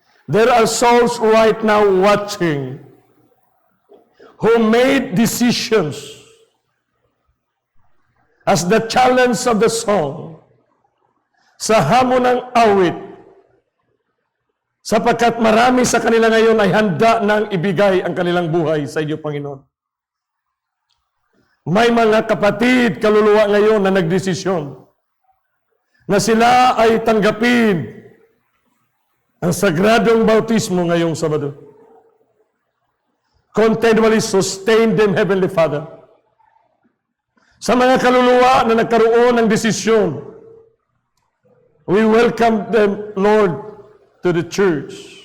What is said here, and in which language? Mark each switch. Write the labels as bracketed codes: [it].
[en] There are souls right now watching who made decisions as the challenge of the song [tl] sa hamon ng awit, sapagkat marami sa kanila ngayon ay handa nang ibigay ang kanilang buhay sa iyo, Panginoon. May mga kapatid, kaluluwa ngayon na nagdesisyon na sila ay tanggapin ang sagradong bautismo ngayong Sabado. [en] Continually sustain them, Heavenly Father. [tl] Sa mga kaluluwa na nagkaroon ng desisyon, [en] we welcome them, Lord, to the church.